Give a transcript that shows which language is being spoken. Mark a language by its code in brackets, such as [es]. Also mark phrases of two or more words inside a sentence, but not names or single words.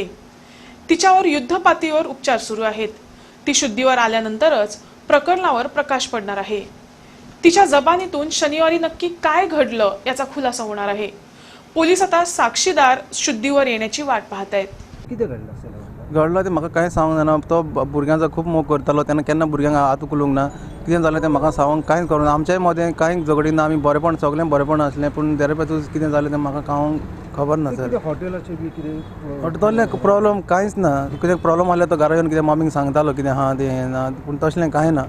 [mr] तिच्यावर युद्धपातळीवर उपचार सुरू आहेत। ती शुद्धीवर आल्यानंतरच प्रकरणावर प्रकाश पडणार आहे। तिच्या जबानीतून शनिवारी नक्की काय घडलं याचा खुलासा होणार आहे। पोलीस आता साक्षीदार शुद्धीवर येण्याची वाट पाहत आहेत। किती घडलं असेल? [kok] घडलं ते म्हाका कांय सांगूंक जायना। तो भुरग्यांचा खूब मोग करतालो, तेन्ना केन्ना भुरग्यांक हात उखलूंक ना। कितें जालें तें म्हाका सांगूंक कांयच करूं ना। आमच्याय मदें कांय झगडीं ना, आमी बरेपण सगळें बरेपण आसलें, पूण देरेपेतून कितें जालें तें म्हाका कांय खबर ना सर। हॉटेलाचे बी कितें हॉटेलांतले प्रॉब्लम कांयच ना। कितें प्रॉब्लम आसल्यार तो घरा येवन कितें मम्मीक सांगतालो कितें हा तें हें ना, पूण तसलें कांय ना।